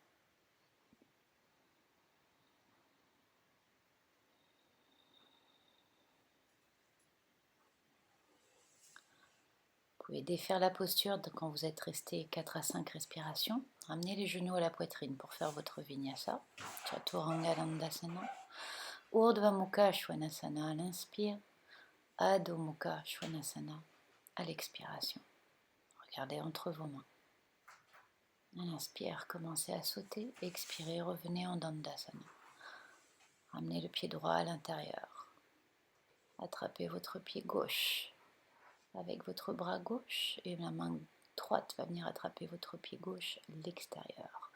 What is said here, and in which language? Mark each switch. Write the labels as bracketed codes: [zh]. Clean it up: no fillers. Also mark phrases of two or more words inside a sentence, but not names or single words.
[fr] Vous pouvez défaire la posture quand vous êtes resté 4 à 5 respirations. Ramenez les genoux à la poitrine pour faire votre vinyasa. Chaturanga Dandasana. Urdhva Mukha Svanasana à l'inspire. Adho Mukha Svanasana à l'expiration. Regardez entre vos mains. À l'inspire, commencez à sauter. Expirez, revenez en Dandasana. Ramenez le pied droit à l'intérieur. Attrapez votre pied gauche avec votre bras gauche et la main droite va venir attraper votre pied gauche à l'extérieur.